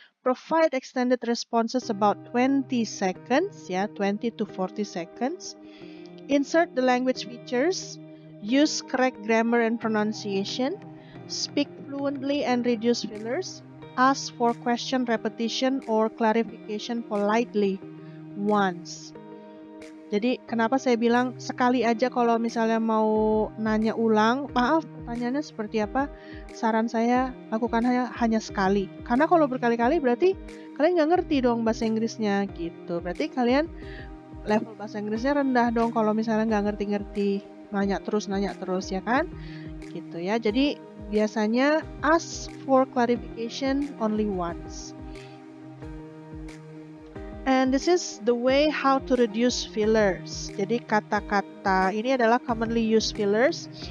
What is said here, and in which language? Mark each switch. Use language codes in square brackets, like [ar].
[en] Provide extended responses about 20 seconds, 20 to 40 seconds. Insert the language features. Use correct grammar and pronunciation. Speak fluently and reduce fillers. Ask for question repetition or clarification politely once. [id] Jadi kenapa saya bilang sekali aja kalau misalnya mau nanya ulang, maaf pertanyaannya seperti apa, saran saya lakukan hanya sekali. Karena kalau berkali-kali berarti kalian nggak ngerti dong bahasa Inggrisnya gitu. Berarti kalian level bahasa Inggrisnya rendah dong kalau misalnya nggak ngerti-ngerti. Nanya terus ya kan, gitu ya. Jadi biasanya [en] ask for clarification only once. And this is the way how to reduce fillers. [id] Jadi kata-kata ini adalah commonly used fillers.